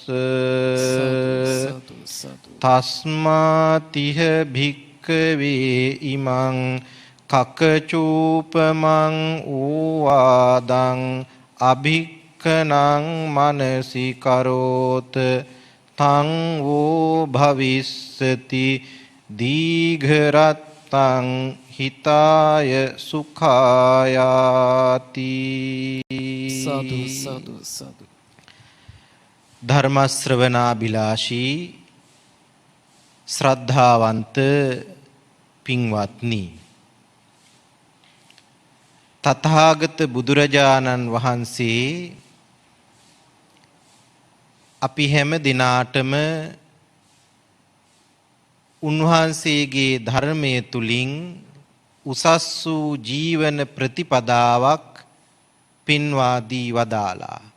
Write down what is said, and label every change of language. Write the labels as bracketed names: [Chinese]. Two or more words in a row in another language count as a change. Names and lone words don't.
[Pali] තස්මාතිහ භික්ඛවේ ඉමං කකචූපමං ඌවාදං අභික්ඛනං මනසි කරෝත තං වූ භවිස්සති දීඝරත්තං හිතාය සුඛායාති සතු සතු සතු [Sinhala] ධර්ම ශ්‍රවණාබිලාෂී ශ්‍රද්ධාවන්ත පින්වත්නි, තථාගත බුදුරජාණන් වහන්සේ අපි හැම දිනාටම උන්වහන්සේගේ ධර්මයේ තුලින් උසස් වූ ජීවන ප්‍රතිපදාවක් පින්වා දී වදාලා.